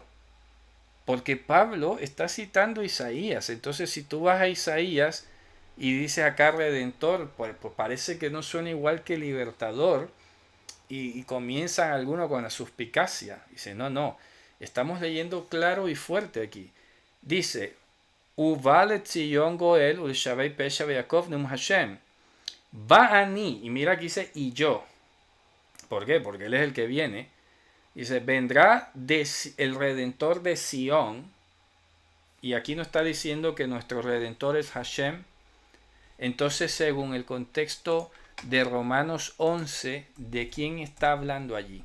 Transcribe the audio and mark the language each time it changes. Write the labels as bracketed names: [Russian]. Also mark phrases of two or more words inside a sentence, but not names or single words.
[Spanish] Porque Pablo está citando Isaías. Entonces si tú vas a Isaías y dices acá redentor, pues parece que no suena igual que libertador. Y comienzan algunos con la suspicacia. Dice, no. Estamos leyendo claro y fuerte aquí. Dice, [Hebrew] ובא לציון גואל ולשבי פשע ביעקב נאם השם. Ba'ani, [Spanish] y mira aquí dice, y yo. ¿Por qué? Porque él es el que viene. Dice, vendrá el Redentor de Sion. Y aquí no está diciendo que nuestro Redentor es Hashem. Entonces, según el contexto de Romanos 11, ¿de quién está hablando allí?